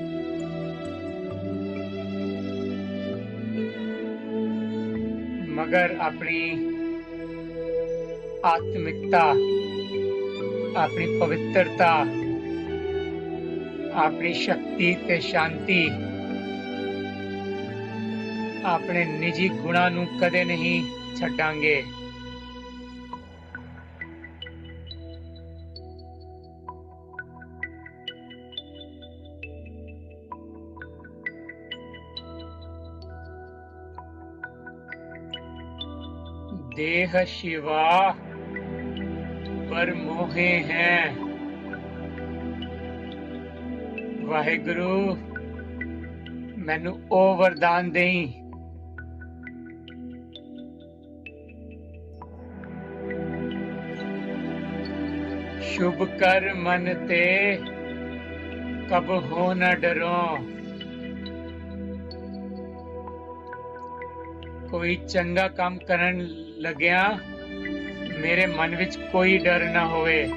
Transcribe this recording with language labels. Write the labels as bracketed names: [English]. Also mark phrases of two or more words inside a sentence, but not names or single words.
[Punjabi] ਮਗਰ ਆਪਣੀ ਆਤਮਿਕਤਾ, ਆਪਣੀ ਪਵਿੱਤਰਤਾ, ਆਪਣੀ ਸ਼ਕਤੀ ਤੇ ਸ਼ਾਂਤੀ, ਆਪਣੇ ਨਿੱਜੀ ਗੁਣਾਂ ਨੂੰ ਕਦੇ ਨਹੀਂ ਛੱਡਾਂਗੇ। [Braj] देह शिवा पर मोहे हैं। [Punjabi] ਵਾਹਿਗੁਰੂ ਮੈਨੂੰ ਉਹ ਵਰਦਾਨ ਦੇਈਂ। [Braj] शुभ कर मन ते कब हो न डरो। [Punjabi] ਕੋਈ ਚੰਗਾ ਕੰਮ ਕਰਨ ਲੱਗਿਆ ਮੇਰੇ ਮਨ ਵਿੱਚ ਕੋਈ ਡਰ ਨਾ ਹੋਵੇ।